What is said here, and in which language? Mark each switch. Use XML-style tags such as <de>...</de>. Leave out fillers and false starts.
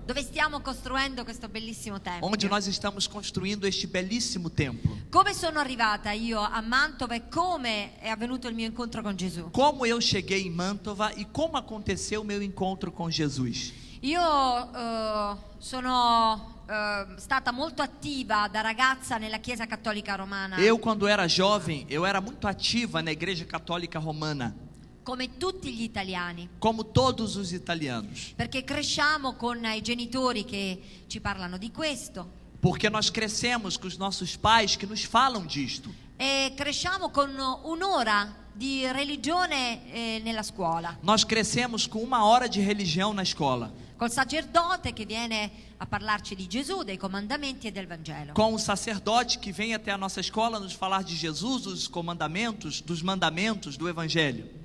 <it>dove stiamo costruendo questo bellissimo tempio.</it> <pt>onde nós estamos construindo este belíssimo templo.</pt> <it>Come sono arrivata io a Mantova e come è avvenuto il mio incontro con Gesù?</it> <pt>Como eu cheguei em Mantova e como aconteceu o meu encontro com Jesus?</pt> <it>Io sono stata molto attiva da ragazza nella Chiesa Cattolica Romana,</it> <pt>Eu, quando era jovem, eu era muito ativa na Igreja Católica Romana,</pt> <it>come tutti gli italiani,</it> <pt>como todos os italianos,</pt> <it>perché cresciamo con i genitori che ci parlano di questo</it> <pt>porque nós crescemos com os nossos pais que nos falam disto.</pt> <it>e cresciamo con un'ora di religione nella scuola,</it> <pt>Nós crescemos com 1 hora de religião na escola,</pt> <it>col sacerdote che viene a parlarci di Gesù, dei comandamenti e del Vangelo.</it> <pt>com o sacerdote que vem até a nossa escola nos falar de Jesus, dos comandamentos, dos mandamentos do Evangelho.</pt>